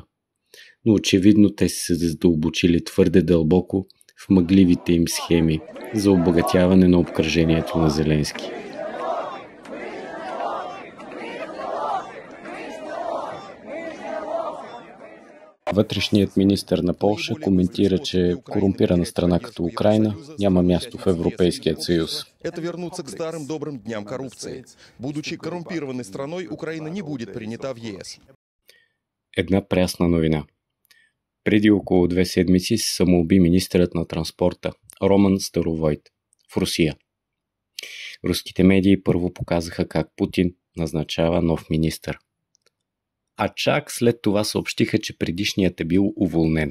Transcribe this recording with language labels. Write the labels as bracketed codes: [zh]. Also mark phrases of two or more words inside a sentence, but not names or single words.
[bg] Но очевидно те са се задълбочили твърде дълбоко в мъгливите им схеми за обогатяване на обкръжението на Зеленски. Вътрешният министър на Полша коментира, че корумпирана страна като Украйна няма място в Европейския съюз. [ru] Это вернуться к старым добрым дням коррупции. Будучи коррумпированной страной, Украина не будет принята в ЕС. [bg] Една прясна новина. Преди около 2 седмици се самоуби министърът на транспорта Роман Старовойт в Русия. Руските медии първо показаха как Путин назначава нов министър. А чак след това съобщиха, че предишният е бил уволнен.